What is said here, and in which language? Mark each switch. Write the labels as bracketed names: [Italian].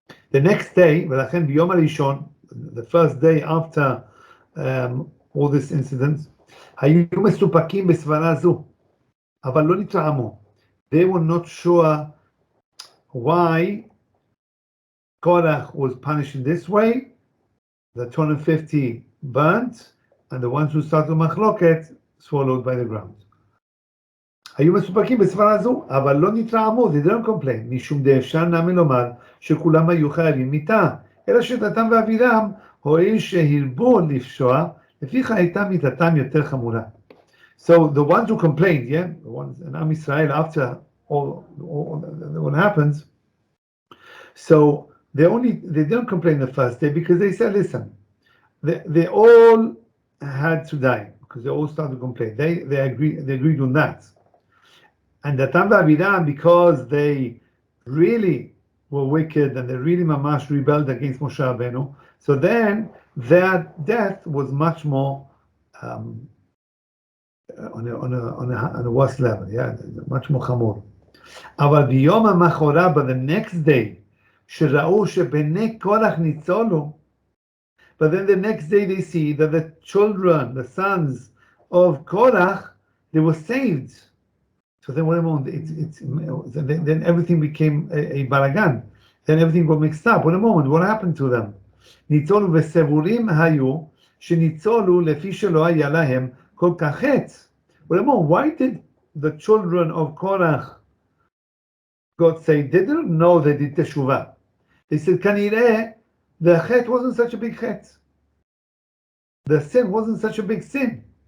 [English] The next day, [Hebrew] ולכן ביום הראשון, [English] the first day after all this incident, [Hebrew] היו מסופקים בסברה זו, אבל לא נתרעמו. [English] They were not sure why Korach was punished in this way, the 250 burnt, and the ones who started machloket swallowed by the ground. [Hebrew] היו מסופקים בסברה זו, אבל לא נתרעמו, [English] they didn't complain, [Hebrew] משום דאפשר נמי לומר שכולם היו חייבים מיתה, אלא שדתם ואבירם, הואיל שהרבו לפשוע, לפיך הייתה מיתתם יותר חמורה. [English] So the ones who complained, the ones in Am Yisrael after all what happens, so they didn't complain the first day because they said, listen, they all had to die because they all started to complain. They agreed on that. And Datam v'Abiram, because they really were wicked and they really mamash rebelled against Moshe Rabbeinu, so then their death was much more on a worse level, yeah, much more חמור. [Hebrew] אבל ביום המחרת, [English] but the next day, [Hebrew] שראו שבני קורח ניצולו, [English] but then the next day they see that the children, the sons of Korach, they were saved. So then wait a moment, then everything became a balagan. Then everything got mixed up. Wait a moment, what happened to them? [Hebrew] ניצולו וסבורים היו שניצולו לפי שלא היה להם כל כך חטא. [English] Wait a moment, why did the children of Korach got saved? They didn't know they did teshuvah. They said, כנראה, the חטא wasn't such a big חטא. The sin wasn't such a big sin.